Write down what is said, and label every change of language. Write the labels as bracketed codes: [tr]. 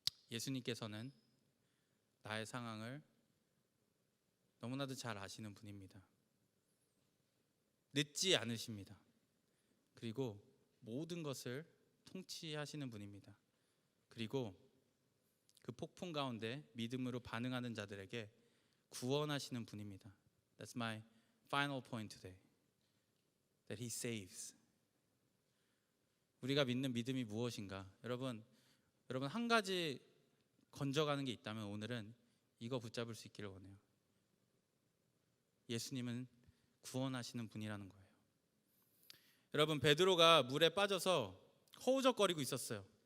[ko] 예수님께서는 나의 상황을 너무나도 잘 아시는 분입니다. 늦지 않으십니다. 그리고 모든 것을 통치하시는 분입니다. 그리고 그 폭풍 가운데 믿음으로 반응하는 자들에게 구원하시는 분입니다. [en] That's my final point today. That He saves. [ko] 우리가 믿는 믿음이 무엇인가? 여러분 한 가지 건져가는 게 있다면 오늘은 이거 붙잡을 수 있기를 원해요. 예수님은 구원하시는 분이라는 거예요. 여러분, 베드로가 물에 빠져서 허우적거리고 있었어요.